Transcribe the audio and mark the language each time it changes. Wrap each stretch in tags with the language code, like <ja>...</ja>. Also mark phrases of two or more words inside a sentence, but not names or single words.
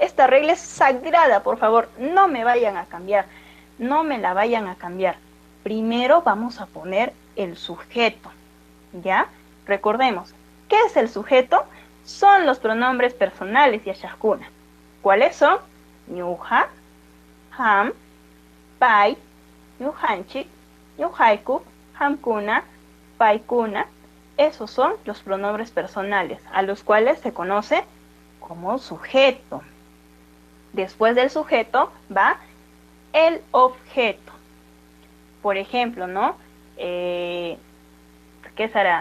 <es>Esta regla es sagrada, por favor, no me vayan a cambiar. No me la vayan a cambiar. Primero vamos a poner el sujeto, ¿ya? recordemos, ¿qué es el sujeto? Son los pronombres personales yachajkuna. ¿Cuáles son?</es> <qu>Ñuja, ham, pai, ñujanchik, ñujayku, hamkuna, paikuna.</qu> <es>Esos son los pronombres personales, a los cuales se conoce como sujeto. Después del sujeto va el objeto. Por ejemplo, ¿no? ¿Qué será?</es>